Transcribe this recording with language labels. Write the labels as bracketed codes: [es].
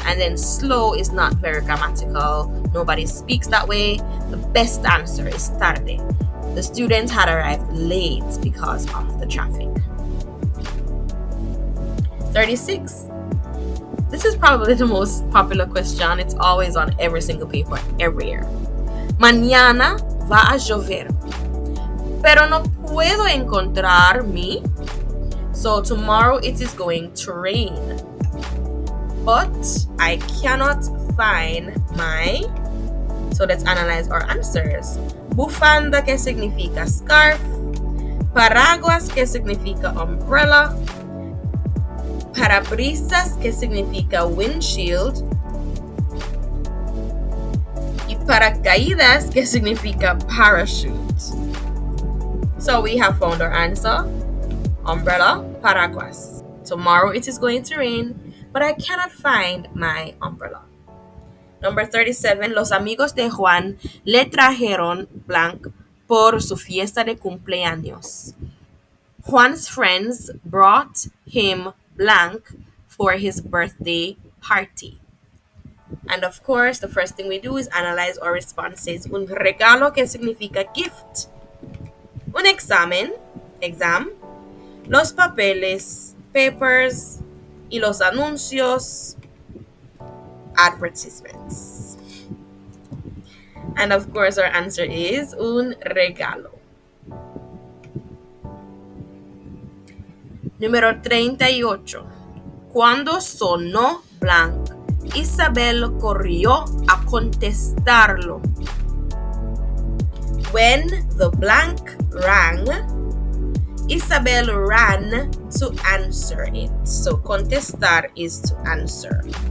[en] And then slow is not very grammatical. Nobody speaks that way. The best answer is tarde. The student had arrived late because of the traffic. 36. This is probably the most popular question. It's always on every single paper, every year. [es] Mañana va a llover, pero no puedo encontrar mi. [en] So tomorrow it is going to rain, but I cannot find my. So let's analyze our answers. [es] Bufanda, que significa scarf. Paraguas, que significa umbrella. Parabrisas, que significa windshield. Y paracaídas, que significa parachute. [en] So we have found our answer. Umbrella, paraguas. Tomorrow it is going to rain, but I cannot find my umbrella. Number 37. [es] Los amigos de Juan le trajeron blanc por su fiesta de cumpleaños. [en] Juan's friends brought him blank for his birthday party. And of course, the first thing we do is analyze our responses. [es] Un regalo, que significa gift. Un examen, exam. Los papeles, papers. Y los anuncios, advertisements. [en] And of course, our answer is un regalo. [es] Número 38. Cuando sonó blank, Isabel corrió a contestarlo. [en] When the blank rang, Isabel ran to answer it. So contestar is to answer.